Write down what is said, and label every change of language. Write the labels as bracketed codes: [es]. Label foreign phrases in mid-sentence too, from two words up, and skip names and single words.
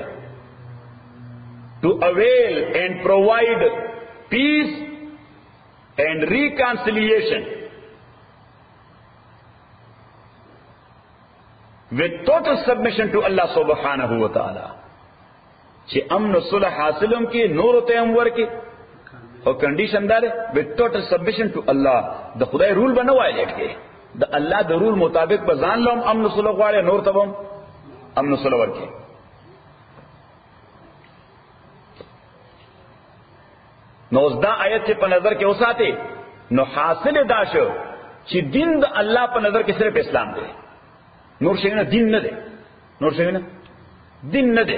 [en] to avail and provide peace and reconciliation with total submission to Allah [ar] سبحانه وتعالى. [ps] چې امن و صلح حاصلم کی نور ته هم ورکی او کنډیشن دار [en] with total submission to Allah. [ps] د خدای رول به نه وایلیټ کې، د الله د رول مطابق به ځان لوم امن و صلح غواړي، نور ته هم امن و صلح ورکی. نو دا آیت چې په نظر کې اوساته نو حاصل دا شو چې دین د الله په نظر کې صرف اسلام دی، نور شي نه دین نه دی، نور شي نه دین نه دی.